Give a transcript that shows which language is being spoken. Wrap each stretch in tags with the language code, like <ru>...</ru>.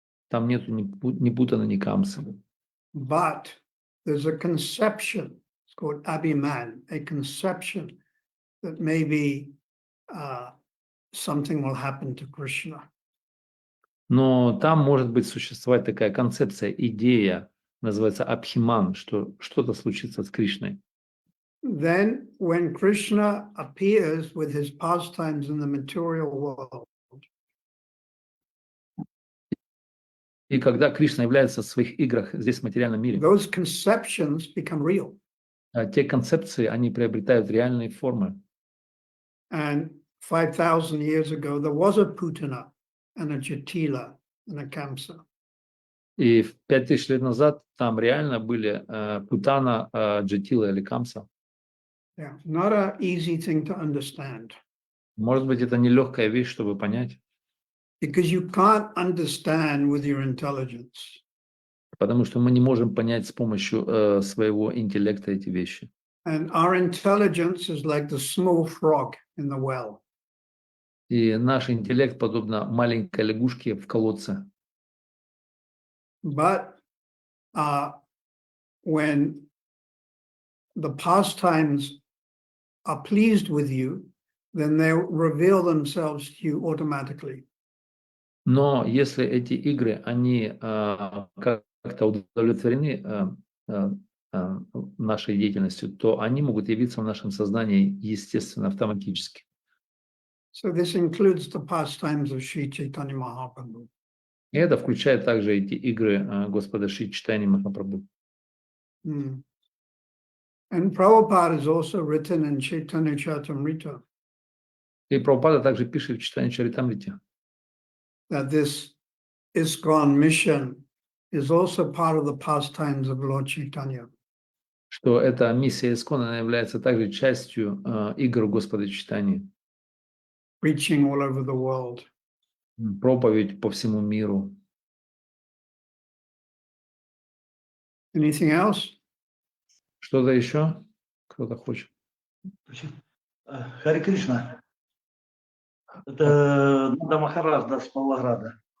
<ru>Там нету ни Путана, ни Камса.</ru> <en>But there's a conception, it's called Abhiman, a conception that maybe something will happen to Krishna.</en> <ru>Но там может быть существовать такая концепция, идея, называется Абхиман, что что-то случится с Кришной.</ru> <en>Then when Krishna appears with his pastimes in the material world,</en> <ru>И когда Кришна является в своих играх здесь в материальном мире,</ru> <en>those conceptions become real.</en> <ru>те концепции, они приобретают реальные формы.</ru> <en>And 5,000 years ago, there was a Putana and a Jatila and a Kamsa.</en> <ru>И 5000 лет назад там реально были Путана, Джатила или Камса.</ru> <en>Yeah, not an easy thing to understand.</en> <ru>Может быть, это нелегкая вещь, чтобы понять,</ru> <en>Because you can't understand with your intelligence.</en> <ru>потому что мы не можем понять с помощью своего интеллекта эти вещи.</ru> <en>And our intelligence is like the small frog in the well.</en> <ru>И наш интеллект подобно маленькой лягушке в колодце.</ru> <en>But when the pastimes are pleased with you, then they reveal themselves to you automatically.</en> <ru>Но если эти игры, они как-то удовлетворены нашей деятельностью, то они могут явиться в нашем сознании естественно, автоматически.</ru> <en>So this includes the pastimes of Sri Chaitanya Mahaprabhu.</en> <ru>И это включает также эти игры Господа Шри Чайтаньи Махапрабху.</ru> <en>And Prabhupada is also written in Chaitanya Charitamrita</en> <ru>И Прабхупада также пишет в читании Чаритамрите,</ru> <en>that this ISKCON mission is also part of the pastimes of Lord Chaitanya.</en> <ru>что эта миссия Искона, она является также частью игр Господа Чайтаньи,</ru> <en>Preaching all over the world.</en> <ru>проповедь по всему миру.</ru> <en>Anything else?</en> <ru>Что-то еще? Кто-то хочет? Харе Кришна. Это Нанда Махарадж, да, с Павлограда.</ru>